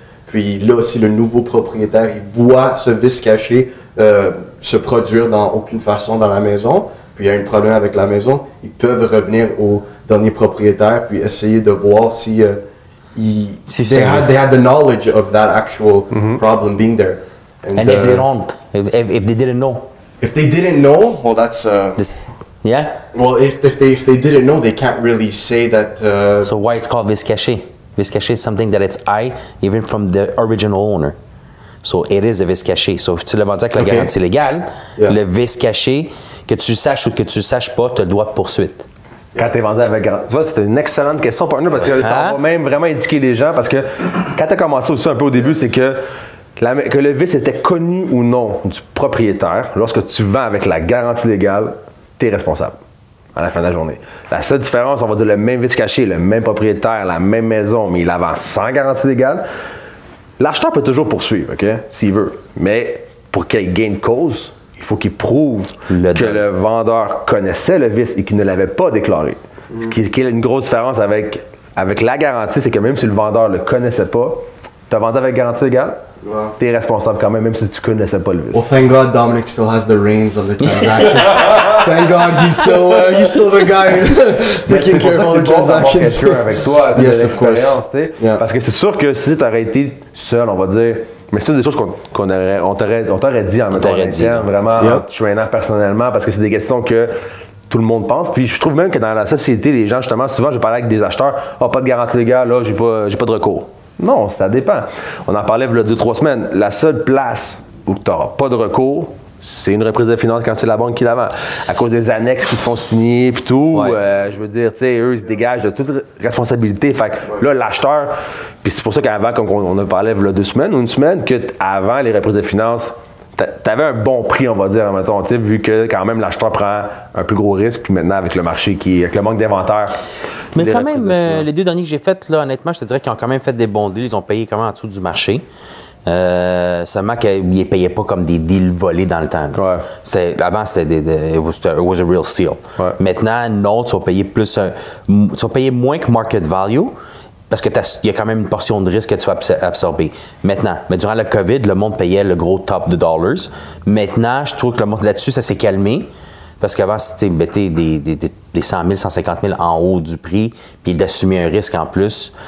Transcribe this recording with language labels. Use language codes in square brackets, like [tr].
[fr] Puis là, si le nouveau propriétaire il voit ce vis caché se produire dans aucune façon dans la maison, puis il y a un problème avec la maison, ils peuvent revenir au dernier propriétaire puis essayer de voir si [en] they had the knowledge of that actual problem being there. And if they don't, if they didn't know. If they didn't know, well, that's Yeah? well, if they didn't know, they can't really say that. So why it's called vis caché? Vis caché is something that it's high even from the original owner. So it is a vis caché. So [fr] si tu l'as vendu avec la garantie légale, le vis caché, que tu saches ou que tu ne saches pas, tu as le droit de poursuite. Quand tu es vendu avec garantie. Tu vois, c'était une excellente question, partner, parce que ça va même vraiment éduquer les gens. Parce que quand tu as commencé aussi un peu au début, c'est que le vice était connu ou non du propriétaire. Lorsque tu vends avec la garantie légale, tu es responsable à la fin de la journée. La seule différence, on va dire le même vice caché, le même propriétaire, la même maison, mais il la vend sans garantie légale. L'acheteur peut toujours poursuivre, OK, s'il veut. Mais pour qu'il ait gain de cause, il faut qu'il prouve que le vendeur connaissait le vice et qu'il ne l'avait pas déclaré. Ce qui est une grosse différence avec la garantie, c'est que même si le vendeur ne le connaissait pas, tu as vendu avec garantie légale, tu es responsable quand même si tu ne connaissais pas le vice. [en] Well, thank God Dominic still has the reins of the transactions. Thank God he's still the guy taking care of all the transactions. [fr] Quelqu'un avec toi, [en] Yes, of course. Yeah. [fr] Parce que c'est sûr que si tu aurais été seul, on va dire, mais c'est des choses qu'on t'aurait dit en mettant vraiment en te traînant personnellement, parce que c'est des questions que tout le monde pense. Puis je trouve même que dans la société, les gens, justement, souvent, je parlais avec des acheteurs, pas de garantie légale, là, j'ai pas de recours. Non, ça dépend. On en parlait il y a 2-3 semaines. La seule place où tu n'auras pas de recours, c'est une reprise de finances quand c'est la banque qui la vend. À cause des annexes qui te font signer puis tout, je veux dire, tu sais, eux, ils se dégagent de toute responsabilité. Fait que là, l'acheteur, puis c'est pour ça qu'avant, comme on a parlé il y a 2 semaines ou une semaine, qu'avant les reprises de finances, t'avais un bon prix, on va dire, mettons, vu que quand même l'acheteur prend un plus gros risque, puis maintenant avec le marché avec le manque d'inventaire. Mais quand même, les 2 derniers que j'ai faits, là, honnêtement, je te dirais qu'ils ont quand même fait des bons deals. Ils ont payé quand même en dessous du marché. Seulement qu'ils ne payaient pas comme des deals volés dans le temps. Avant, c'était [en] it was a real steal. [fr] Maintenant, non, tu vas payer tu vas payer moins que market value. Parce qu'il y a quand même une portion de risque que tu vas absorber. Maintenant, mais durant le COVID, le monde payait le gros top de dollars. Maintenant, je trouve que le monde là-dessus, ça s'est calmé. Parce qu'avant, c'était des 100 000, 150 000 en haut du prix, puis d'assumer un risque en plus.